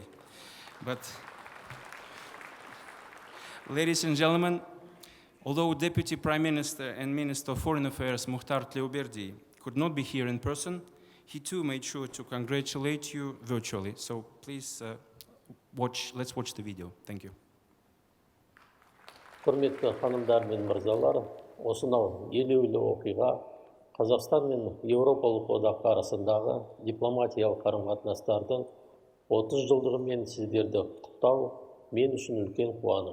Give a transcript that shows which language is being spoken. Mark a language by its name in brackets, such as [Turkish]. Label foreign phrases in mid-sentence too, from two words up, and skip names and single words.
[English] But ladies and gentlemen, although Deputy Prime Minister and Minister of Foreign Affairs Mukhtar Tleuberdi could not be here in person, he too made sure to congratulate you virtually. So please let's watch the video. Thank you. [Kazakh] Құрметті ханымдар мен мырзалар, осынау елеулі оқиға Қазақстан мен Еуропалық одақ арасындағы дипломатиялық қарым-қатынастардың 30 жылдығымен сіздерді құттықтау мен үшін үлкен қуаныш.